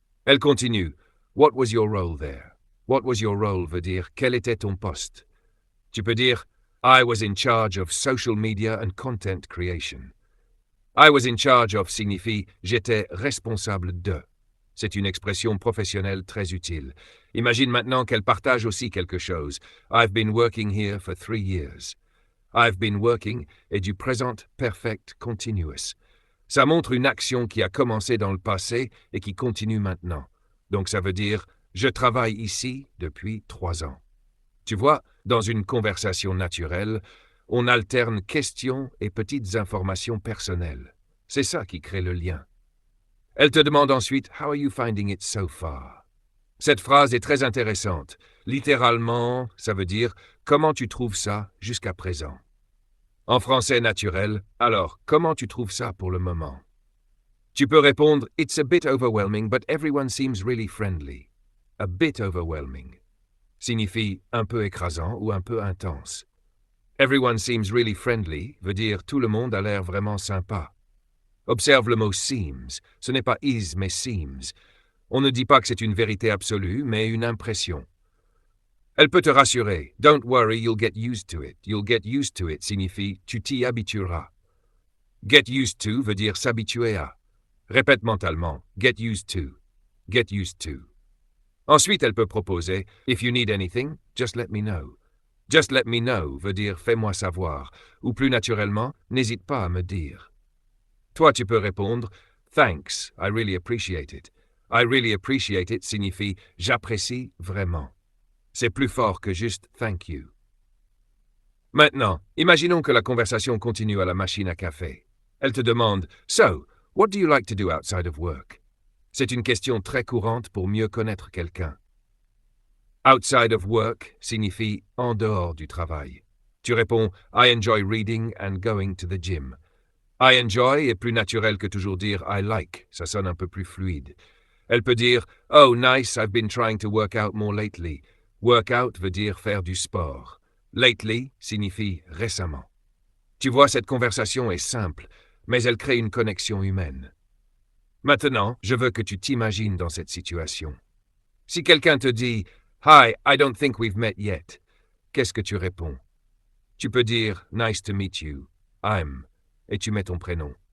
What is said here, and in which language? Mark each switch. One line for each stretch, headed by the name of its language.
French: Elle continue
English: « What was your role there ?» What was your role
French: veut dire « quel était ton poste ?» Tu peux dire
English: « I was in charge of social media and content creation ». I was in charge of
French: signifie « j'étais responsable de ». C'est une expression professionnelle très utile. Imagine maintenant qu'elle partage aussi quelque chose.
English: I've been working here for 3 years. I've been working
French: est du présent perfect continuous. Ça montre une action qui a commencé dans le passé et qui continue maintenant. Donc ça veut dire « je travaille ici depuis 3 ans ». Tu vois, dans une conversation naturelle, on alterne questions et petites informations personnelles. C'est ça qui crée le lien. Elle te demande ensuite «
English: How are you finding it so far ?»
French: Cette phrase est très intéressante. Littéralement, ça veut dire « Comment tu trouves ça jusqu'à présent ?» En français naturel, alors, comment tu trouves ça pour le moment? Tu peux répondre
English: « It's a bit overwhelming, but everyone seems really friendly ». A bit overwhelming
French: signifie un peu écrasant ou un peu intense.
English: Everyone seems really friendly
French: veut dire tout le monde a l'air vraiment sympa. Observe le mot seems, ce n'est pas is mais seems. On ne dit pas que c'est une vérité absolue, mais une impression. Elle peut te rassurer.
English: Don't worry, you'll get used to it. You'll get used to it
French: signifie tu t'y habitueras.
English: Get used to
French: veut dire s'habituer à. Répète mentalement.
English: Get used to. Get used to.
French: Ensuite, elle peut proposer
English: If you need anything, just let me know. Just let me know
French: veut dire fais-moi savoir, ou plus naturellement, n'hésite pas à me dire. Toi, tu peux répondre
English: Thanks, I really appreciate it. I really appreciate it
French: signifie j'apprécie vraiment. C'est plus fort que juste
English: thank you.
French: Maintenant, imaginons que la conversation continue à la machine à café. Elle te demande
English: So, what do you like to do outside of work?
French: C'est une question très courante pour mieux connaître quelqu'un.
English: Outside of work
French: signifie en dehors du travail. Tu réponds
English: I enjoy reading and going to the gym. I enjoy
French: est plus naturel que toujours dire
English: I like,
French: ça sonne un peu plus fluide. Elle peut dire
English: Oh nice, I've been trying to work out more lately. Work out
French: veut dire faire du sport. Lately signifie récemment. Tu vois, cette conversation est simple, mais elle crée une connexion humaine. Maintenant, je veux que tu t'imagines dans cette situation. Si quelqu'un te dit «
English: Hi, I don't think we've met yet
French: », qu'est-ce que tu réponds? Tu peux dire «
English: Nice to meet you. I'm
French: ». et tu mets ton prénom.